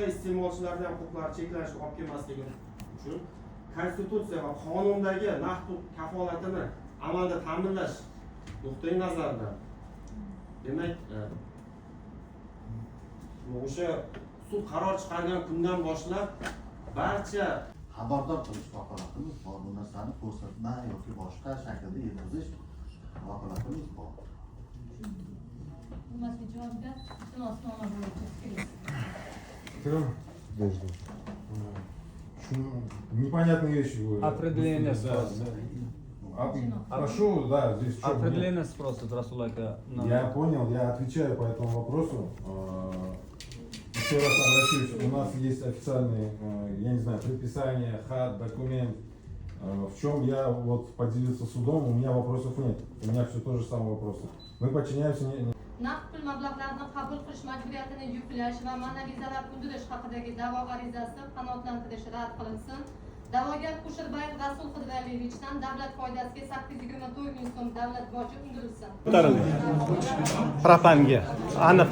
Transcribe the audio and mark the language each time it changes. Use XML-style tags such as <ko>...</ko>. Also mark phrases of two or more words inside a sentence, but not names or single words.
<uz>iste'molchilarning ham huquqlari cheklanishini olib kelmasligi uchun konstitutsiya va qonundagi naqd kafolatini amalda ta'minlash nuqtai nazaridan demak o'sha sud qaror chiqargan kundan boshlab barcha xabardor qilish vakolatimiz bor. Bu narsani ko'rsatma yoki boshqa shaklda yetkazish vakolatimiz bor.</uz> <ru>Непонятные вещи. Определение спроса. Прошу, да, здесь Определение спроса, Расулайка. Я понял, я отвечаю по этому вопросу. Еще раз обращусь, у нас есть официальные, я не знаю, предписание, хат, документ, в чем я вот поделился судом, у меня вопросов нет, у меня все то же самое вопросы. Мы подчиняемся</ru> <uz>naqd pul mablag'larini qabul qilish majburiyatini yuklash va ma'naviy zarar undirish haqidagi da'vo arizasi qanoatlantirish rad qilinsin. Da'vogar Kusherbayev Rasul Xidayliyevichdan davlat foydasiga 824 ming so'm davlat boji undirilsin. Propanga aniq.</uz>